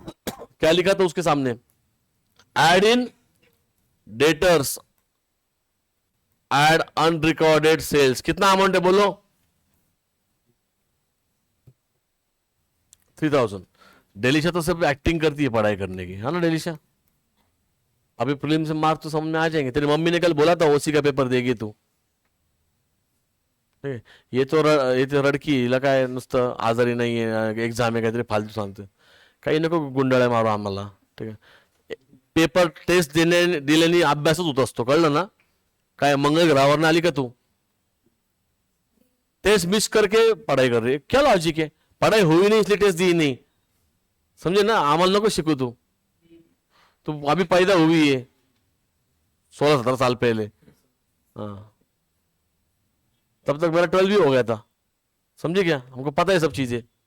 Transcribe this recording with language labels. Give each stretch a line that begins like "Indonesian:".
Hindi: क्या लिखा था उसके सामने? एड इन डेटर्स, एड अनरिकॉर्डेड सेल्स। कितना अमाउंट है बोलो? 3,000। डेलिशा तो सब एक्टिंग करती है पढ़ाई करने की, है ना डेलिशा? अभी प्रीलिम्स से मार्क्स तो समझ में आ जाएंगे। तेरी मम्मी ने कल बोला था ओसी का पेपर देगी तू।
Marathi: ठीक है, ये तो रडकी लगा आहे नुसतं आजारी नाही आहे, एक्झाम आहे काहीतरी फालतू सांगते। काही नको गुंडाळ्या मारू आम्हाला। ठीक आहे, पेपर टेस्ट दिल्याने अभ्यासच होत असतो, कळलं ना? काय मंगल ग्रहावर आली का तू?
Hindi: टेस्ट मिस करके पढ़ाई कर रही है, क्या लॉजिक है? पढ़ाई हुई नहीं इसलिए टेस्ट दी नहीं, समझे ना?
Marathi: आम्हाला नको शिकू तू।
Hindi: तो अभी पैदा हुई है 16-17 साल पहले। हाँ, तब तक मेरा 12 भी हो गया था। समझे क्या? हमको पता है सब चीजें।